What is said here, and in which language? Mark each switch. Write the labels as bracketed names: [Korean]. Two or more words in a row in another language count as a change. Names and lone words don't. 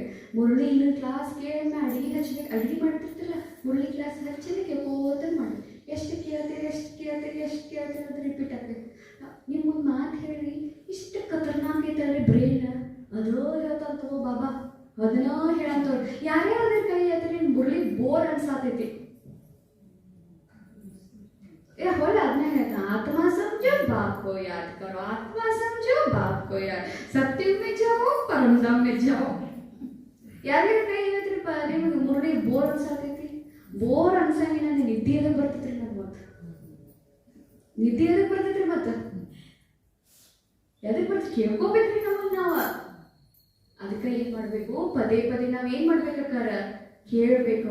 [Kannada] ಮುರಳಿ ಇನ್ನು ಕ್ಲಾಸ್ ಕೇಳಿ ಅಡಿಗೆ ಹಚ್ಬೇಕು, ಅಡಿಗೆ ಮಾಡ್ತಿರ್ತಿಲ್ಲ ಮುರಳಿ ಕ್ಲಾಸ್ ಹಚ್ಚಲಿ ಕೇಳ್ಕೋತ ಮಾಡಿ ಎಷ್ಟು ಕೇಳ್ತೀರಿ ಅಂತ ರಿಪೀಟ್ ಆಗ್ಬೇಕು. ನಿಮ್ಗೊಂದು ಮಾತು ಹೇಳಿ, ಇಷ್ಟು ಖತರ್ನಾಕ್ ಐತಲ್ರಿ ಬ್ರೈನ್, ಅದೋ ಹೇಳ್ತಾವ ಬಾಬಾ ಅದನ್ನೋ ಹೇಳಂತವ್ರು. ಯಾರ್ಯಾರ ಕೈ ಹೇಳ್ತೀರಿ ಮುರಳಿ ಬೋರ್ ಅನ್ಸಾತೈತಿ. [Hindi] बोल आपने कहता आत्मा समझो बाप को याद करो, आत्मा समझो बाप को याद, सत्य में जाओ परम धाम में जाओ. [Kannada] ಯಾರಿಗೆ ಕೈ ಹೇಳ್ತೀರಪ್ಪ ನಿಮಗೆ ಮುರಳಿ ಬೋರ್ ಅನ್ಸಾತೈತಿ? ಬೋರ್ ಅನ್ಸಂಗಿನ ನಿದ್ದೆ ಎದಕ್ಕೆ ಬರ್ತೈತ್ರಿ? ನಮ್ಗೆ ಮತ್ತೆ ನಿದ್ದೆ ಎದಕ್ಕೆ ಬರ್ತೈತ್ರಿ? ಮತ್ತೆ ಎದಕ್ಕೆ ಬರ್ತೈತಿ ಕೇಳ್ಕೋಬೇಕ್ರಿ ನಮ್ಮನ್ನ ನಾವು. ಅದಕ್ಕೆ ಏನ್ ಮಾಡ್ಬೇಕು, ಪದೇ ಪದೇ ನಾವ್ ಏನ್ ಮಾಡ್ಬೇಕಕ್ಕಾರ ಕೇಳಬೇಕು.